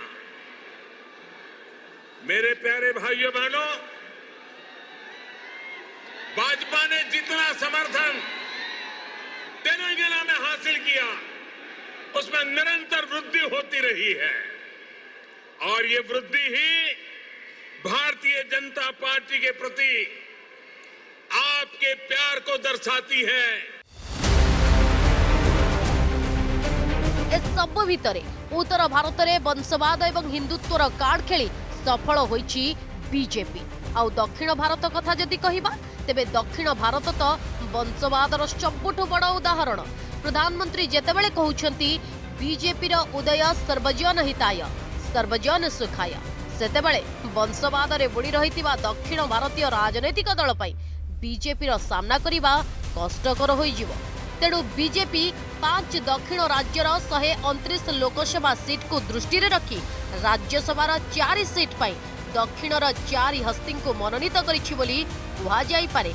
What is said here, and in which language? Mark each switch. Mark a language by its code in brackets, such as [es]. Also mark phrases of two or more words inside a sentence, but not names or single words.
[hi] मेरे प्यारे भाइयों बहनों, भाजपा ने जितना समर्थन तेलंगाना में हासिल किया, उसमें निरंतर वृद्धि होती रही है और ये वृद्धि ही भारतीय जनता पार्टी के प्रति आपके प्यार को दर्शाती है। [or] ଏସବୁ ଭିତରେ ଉତ୍ତର ଭାରତରେ ବଂଶବାଦ ଏବଂ ହିନ୍ଦୁତ୍ୱର କାର୍ଡ ଖେଳି ସଫଳ ହୋଇଛି ବିଜେପି। ଆଉ ଦକ୍ଷିଣ ଭାରତ କଥା ଯଦି କହିବା ତେବେ ଦକ୍ଷିଣ ଭାରତ ତ ବଂଶବାଦର ସବୁଠୁ ବଡ଼ ଉଦାହରଣ। ପ୍ରଧାନମନ୍ତ୍ରୀ ଯେତେବେଳେ କହୁଛନ୍ତି ବିଜେପିର ଉଦୟ ସର୍ବଜନ ହିତାୟ ସର୍ବଜନ ସୁଖାୟ, ସେତେବେଳେ ବଂଶବାଦରେ ବୁଡ଼ି ରହିଥିବା ଦକ୍ଷିଣ ଭାରତୀୟ ରାଜନୈତିକ ଦଳ ପାଇଁ ବିଜେପିର ସାମନା କରିବା କଷ୍ଟକର ହୋଇଯିବ। ତେଣୁ ବିଜେପି 5 ଦକ୍ଷିଣ ରାଜ୍ୟର 129 ଲୋକସଭା ସିଟକୁ ଦୃଷ୍ଟିରେ ରଖି ରାଜ୍ୟସଭାର 4 ସିଟ ପାଇଁ ଦକ୍ଷିଣର 4 ହସ୍ତୀଙ୍କୁ ମନୋନୀତ କରିଛି ବୋଲି କୁହାଯାଇପାରେ।